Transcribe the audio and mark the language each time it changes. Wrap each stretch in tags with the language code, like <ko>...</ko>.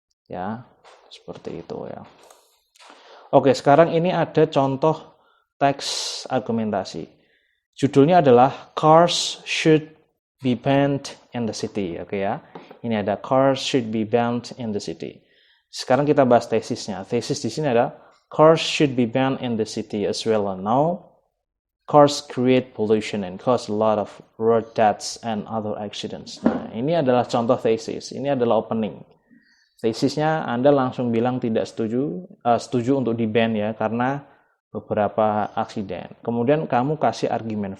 <id>Ya, seperti itu ya. Oke, sekarang ini ada contoh teks argumentasi. Judulnya adalah</id> <en>Cars Should Be Banned in the City.</en> <id>Oke ya. Ini ada</id> <en>cars should be banned in the city.</en> <id>Sekarang kita bahas tesisnya. Tesis di sini ada</id> <en>cars should be banned in the city as well. Now, cars create pollution and cause a lot of road deaths and other accidents.</en> <id>Nah, ini adalah contoh tesis. Ini adalah opening. Tesisnya Anda langsung bilang tidak setuju untuk di-ban ya karena beberapa aksiden. Kemudian kamu kasih argumen.</id>